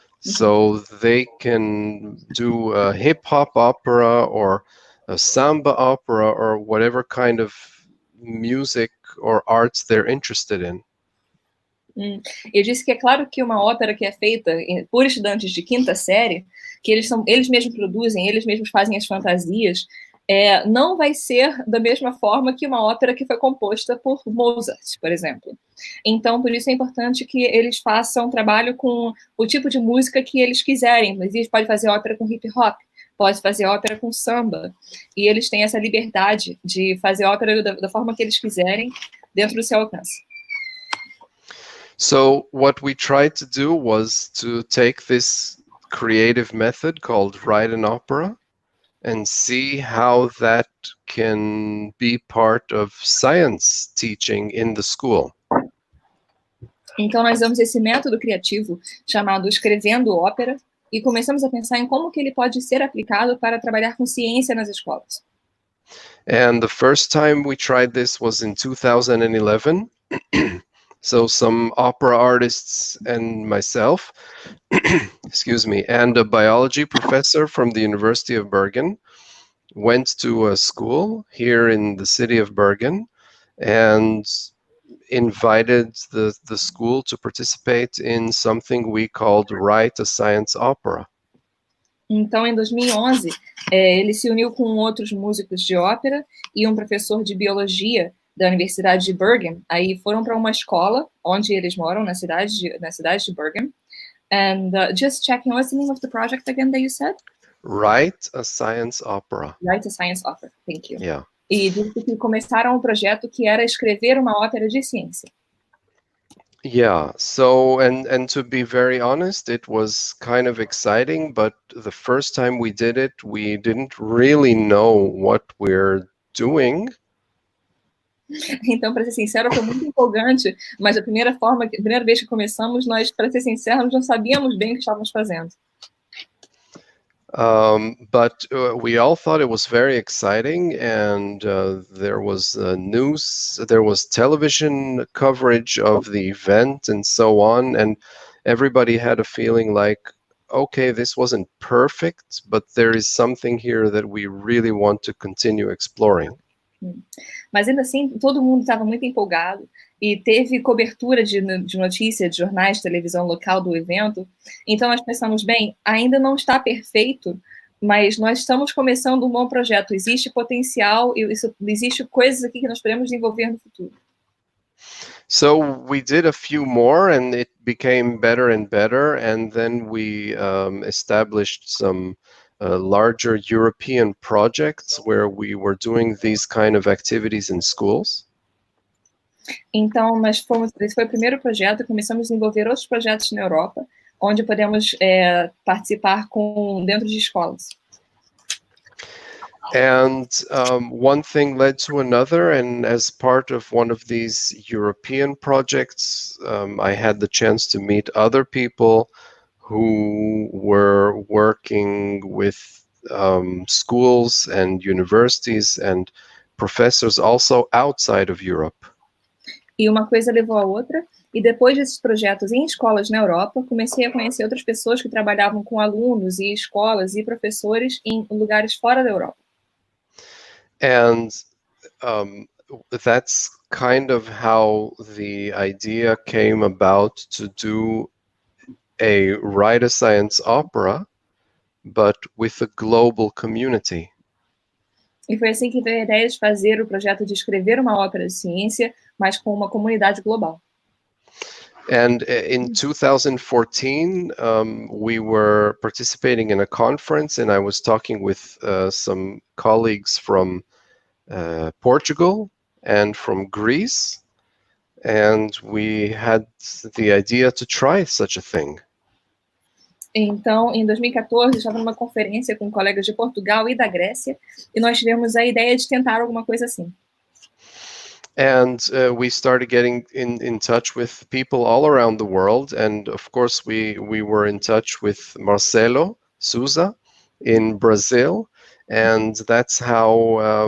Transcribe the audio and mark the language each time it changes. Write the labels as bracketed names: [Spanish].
[English] So they can do a hip-hop opera or a samba opera or whatever kind of music or arts they're interested in. [Portuguese] Eu disse que é claro que uma ópera que é feita por estudantes de quinta série, que eles mesmos produzem, eles mesmos fazem as fantasias, não vai ser da mesma forma que uma ópera que foi composta por Mozart, por exemplo. Então, por isso é importante que eles façam trabalho com o tipo de música que eles quiserem. Eles podem fazer ópera com hip hop, pode fazer ópera com samba, e eles têm essa liberdade de fazer ópera da forma que eles quiserem, dentro do seu alcance. [English] So what we tried to do was to take this creative method called write an opera and see how that can be part of science teaching in the school. [Portuguese] Então nós usamos esse método criativo chamado escrevendo ópera e começamos a pensar em como que ele pode ser aplicado para trabalhar com ciência nas escolas. [English] And the first time we tried this was in 2011. So some opera artists and myself, excuse me, and a biology professor from the University of Bergen went to a school here in the city of Bergen and invited the school to participate in something we called Write a Science Opera. [Portuguese] Então, em 2011, ele se uniu com outros músicos de ópera e um professor de biologia da Universidade de Bergen. Aí foram para uma escola onde eles moram, na cidade de Bergen. [English] And just checking, what's the name of the project again that you said? Write a Science Opera. Write a Science Opera, thank you. Yeah. [Portuguese] E disse que começaram um projeto que era escrever uma ópera de ciência. [English] Yeah, so and to be very honest, it was kind of exciting, but the first time we did it, we didn't really know what we're doing. [Portuguese] Então, para ser sincero, foi muito empolgante, mas a primeira vez que começamos, nós, para ser sinceros, não sabíamos bem o que estávamos fazendo. [English] But we all thought it was very exciting, and there was news, there was television coverage of the event and so on, and everybody had a feeling like, okay, this wasn't perfect, but there is something here that we really want to continue exploring. [Portuguese] Mas ainda assim, todo mundo estava muito empolgado e teve cobertura de notícias, de jornais, de televisão local do evento. Então nós pensamos, bem, ainda não está perfeito, mas nós estamos começando um bom projeto. Existe potencial e existe coisas aqui que nós podemos desenvolver no futuro. [English] So we did a few more, and it became better and better, and then we established some larger European projects where we were doing these kind of activities in schools. [Portuguese] Então, esse foi o primeiro projeto, começamos a desenvolver outros projetos na Europa, onde podemos participar dentro de escolas. [English] And one thing led to another, and as part of one of these European projects, I had the chance to meet other people who were working with schools and universities and professors also outside of Europe. [Portuguese] E uma coisa levou a outra, e depois desses projetos em escolas na Europa, comecei a conhecer outras pessoas que trabalhavam com alunos e escolas e professores em lugares fora da Europa. [English] And that's kind of how the idea came about to do a Write a Science Opera, but with a global community. [Portuguese] E foi assim que veio a ideia de fazer o projeto de escrever uma ópera de ciência, mas com uma comunidade global. [English] And in 2014, we were participating in a conference, and I was talking with some colleagues from Portugal and from Greece, and we had the idea to try such a thing. [Portuguese] Então, em 2014, estava numa conferência com colegas de Portugal e da Grécia, e nós tivemos a ideia de tentar alguma coisa assim. [English] And we started getting in touch with people all around the world, and of course we were in touch with Marcelo Souza in Brazil, and that's how